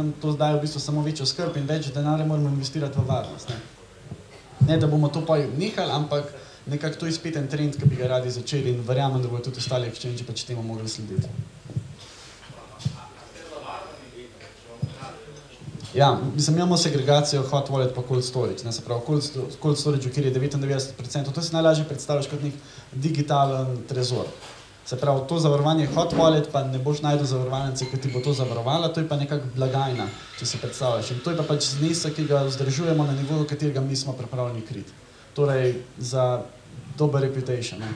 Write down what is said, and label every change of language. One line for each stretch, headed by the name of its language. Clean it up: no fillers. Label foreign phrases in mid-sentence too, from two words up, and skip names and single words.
Slovenian: Nam to daje v bistvu samo večjo skrb in več denarja moramo investirati v varnost. Ne, da bomo to pa nehali, ampak nekako to je spet en trend, ki bi ga radi začeli in verjamem, da bodo tudi ostali exchange pač temu mogli slediti. Ja, mislim, imamo segregacijo
English: hot wallet
Slovenian: pa
English: cold storage,
Slovenian: ne, se pravi,
English: cold storage,
Slovenian: kjer je 99%, to si najlažje predstavljaš kot nek digitalen trezor. Se pravi, to zavarovanje
English: hot wallet,
Slovenian: pa ne boš najdel zavarovalnice, ki ti bo to zavarovala, to je pa nekako blagajna, če si predstavljaš. In to je pa pač znesek, ki ga vzdržujemo na nivoju, katerega mi smo pripravljeni kriti. Torej, za dober reputation, ne.